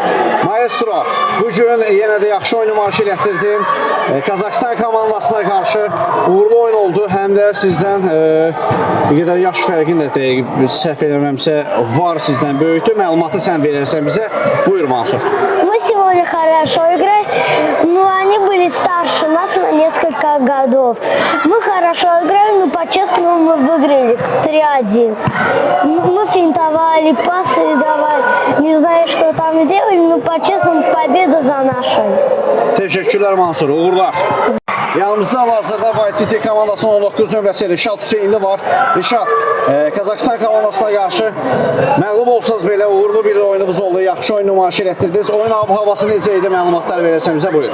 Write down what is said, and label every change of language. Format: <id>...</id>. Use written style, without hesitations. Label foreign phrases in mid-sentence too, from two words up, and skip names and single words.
<az>Maestro, bugün yenə də yaxşı oyunu nümayiş etdirdin. Kazakistan komandasına qarşı uğurlu oyun oldu. Həm də sizdən bir qədər yaş fərqin də səhv eləməmsə var sizdən böyükdür. Məlumatı sən verərsən bizə. Buyur Mansur.</az> <ru>Мы сегодня хорошо играли, но они были старше нас на несколько годов. Мы хорошо играли, но по-честному мы выиграли их 3-1. Мы финтовали, пасы давали, не знаю, что там сделали, но по-честному победа за нашей.</ru> <az>Teşekkürlər Mansur, uğurlar. Yanımızda hal-hazırda Vaytiti komandasının 19 nömrəsi Rişad Hüseynli var. Rişad, Kazakistan komandasına qarşı məğlub olsanız belə uğurlu bir oyununuz oldu. Yaxşı oyun nümayiş etdirdiniz. Oyun havası necə idi? Məlumatlar verərsən bizə, buyur.</az>